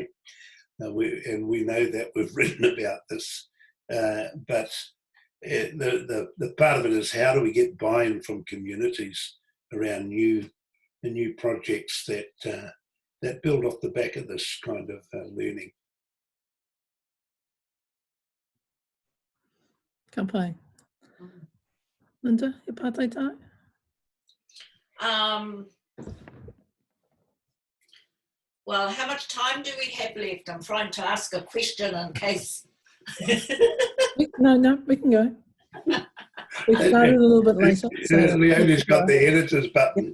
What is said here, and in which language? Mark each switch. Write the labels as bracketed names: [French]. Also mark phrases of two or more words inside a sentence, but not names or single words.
[English] We know that, we've written about this, but the part of it is, how do we get buy-in from communities around new projects that build off the back of this kind of learning. [Māori] Ka pai. Linda, e pātai tai? [English] Well, how much time do we have left? I'm trying to ask a question in case. No, we can go. We started a little bit later. So Leonie's got the editor's button.